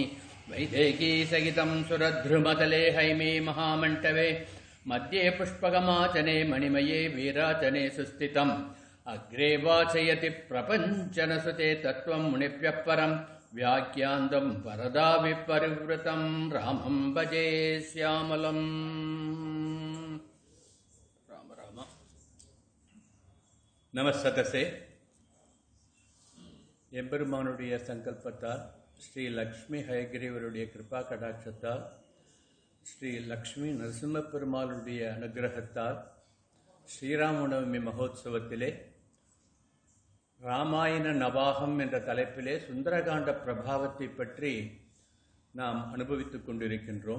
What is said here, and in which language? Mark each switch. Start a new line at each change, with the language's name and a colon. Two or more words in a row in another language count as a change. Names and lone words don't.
Sanskrit: वैदेही सहितं सुरद्रुमतले हैमे महामण्डवे मध्ये पुष्पकमाचने मणिमये वीराचने सुस्थितम्। अग्रे वाचयति प्रपञ्चनसुते तत्त्वं मुनिभ्यः परं व्याख्यान्तं वरदा विपरिवृतं रामं भजे श्यामलम्। राम राम நமஸ்ததசே.
Tamil: எம்பெருமானுடைய சங்கல்பத்தால் ஸ்ரீ லக்ஷ்மி ஹயகிரீவருடைய கிருபா கடாட்சத்தால் ஸ்ரீ லக்ஷ்மி நரசிம்ம பெருமாளுடைய அனுகிரகத்தால் ஸ்ரீராமநவமி மகோத்சவத்திலே ராமாயண நவாகம் என்ற தலைப்பிலே சுந்தரகாண்ட பிரபாவத்தை பற்றி நாம் அனுபவித்துக் கொண்டிருக்கின்றோம்.